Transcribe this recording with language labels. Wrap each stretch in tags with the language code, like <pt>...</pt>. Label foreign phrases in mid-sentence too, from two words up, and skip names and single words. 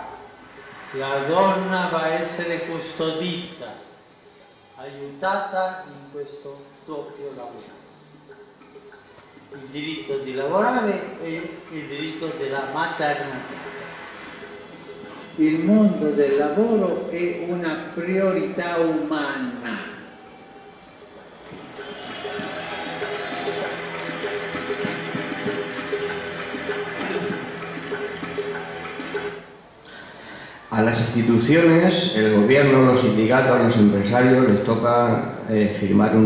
<it>La donna va a essere custodita, aiutata in questo doppio lavoro. Il diritto di lavorare e il diritto della maternità. Il mondo del lavoro è una priorità umana.</it> <es>A las instituciones, el gobierno, los sindicatos, los empresarios les toca firmar un</es>